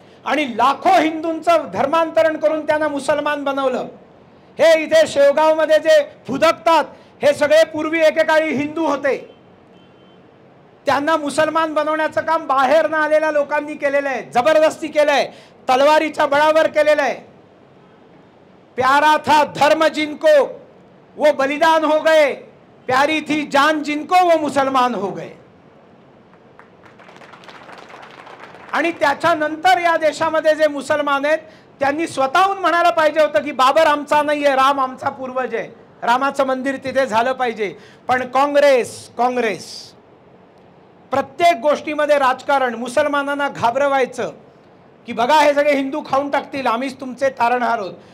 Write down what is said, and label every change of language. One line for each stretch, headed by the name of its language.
Marathi: आणि लाखो हिंदूंचं धर्मांतरण करून त्यांना मुसलमान बनवलं. हे इथे शेवगावमध्ये जे फुदकतात हे सगळे पूर्वी एकेकाळी हिंदू होते. त्यांना मुसलमान बनवण्याचं काम बाहेर न आलेल्या लोकांनी केलेलं आहे, जबरदस्ती केलंय, तलवारीच्या बळावर केलेलं आहे.
Hindi: प्यारा था धर्म जिनको वो बलिदान हो गए, प्यारी थी जान जिनको वो मुसलमान हो गए.
Marathi: आणि त्याच्यानंतर या देशामध्ये जे मुसलमान आहेत त्यांनी स्वतःहून म्हणायला पाहिजे होतं की बाबर आमचा नाहीये, राम आमचा पूर्वज आहे, रामाचं मंदिर तिथे झालं पाहिजे. पण काँग्रेस प्रत्येक गोष्टीमध्ये राजकारण, मुसलमानांना घाबरवायचं की बघा हे सगळे हिंदू खाऊन टाकतील, आम्हीच तुमचे तारणहार आहोत.